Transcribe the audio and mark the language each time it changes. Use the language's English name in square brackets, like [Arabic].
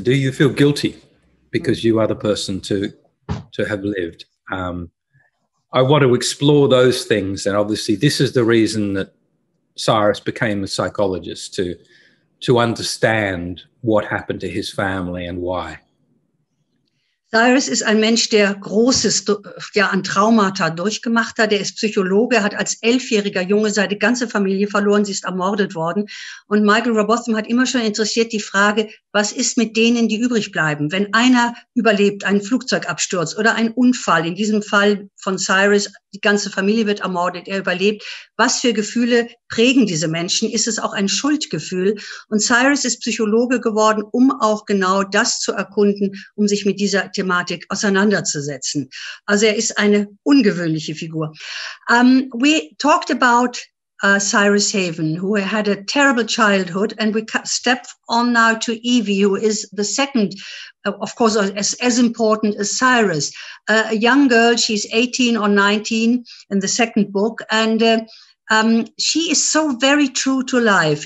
[English] Do you feel guilty because you are the person to have lived? I want to explore those things. And obviously this is the reason that Cyrus became a psychologist, to understand what happened to his family and why. [German] Cyrus ist ein Mensch, der Großes an Traumata durchgemacht hat. Der ist Psychologe, hat als 11-jähriger Junge seine ganze Familie verloren. Sie ist ermordet worden. Und Michael Robotham hat immer schon interessiert die Frage, was ist mit denen, die übrig bleiben? Wenn einer überlebt, einen Flugzeugabsturz oder ein Unfall, in diesem Fall von Cyrus, die ganze Familie wird ermordet, er überlebt. Was für Gefühle prägen diese Menschen? Ist es auch ein Schuldgefühl? Und Cyrus ist Psychologe geworden, um auch genau das zu erkunden, um sich mit dieser Thematik auseinanderzusetzen. Also er ist eine ungewöhnliche Figur. [English] We talked about Cyrus Haven, who had a terrible childhood, and we step on now to Evie, who is the second, of course, as important as Cyrus. A young girl, she's 18 or 19 in the second book, and she is so very true to life.